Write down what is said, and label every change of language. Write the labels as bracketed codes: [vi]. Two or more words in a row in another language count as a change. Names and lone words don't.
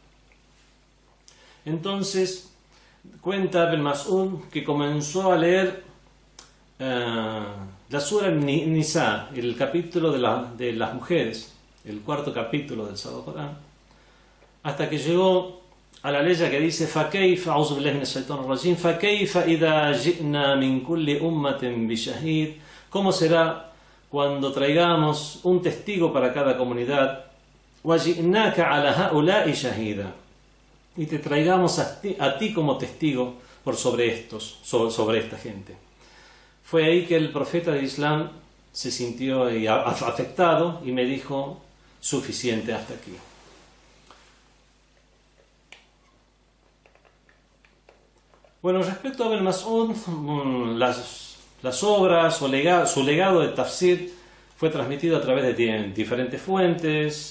[es] Entonces cuenta Ibn Mas'ud que comenzó a leer la sura Nisa, el capítulo de las mujeres, el cuarto capítulo del Sagrado Corán, hasta que llegó a la ley que dice: [ar] فَكَيْفَ أَعُوذُ بِاللَّهِ مِنَ الشَّيْطَانِ الرَّجِيمِ فَكَيْفَ إِذَا جِئْنَا مِنْ كُلِّ أُمَّةٍ بِشَهِيدٍ. [es] ¿Cómo será cuando traigamos un testigo para cada comunidad? [ar] وَجِئْنَاكَ عَلَى هَؤُلَاءِ شَهِيدًا. [es] Y te traigamos a ti como testigo sobre esta gente. Fue ahí que el profeta del Islam se sintió afectado y me dijo: suficiente, hasta aquí. Bueno, respecto a Ibn Mas'ud, las obras o su legado de tafsir fue transmitido a través de diferentes fuentes.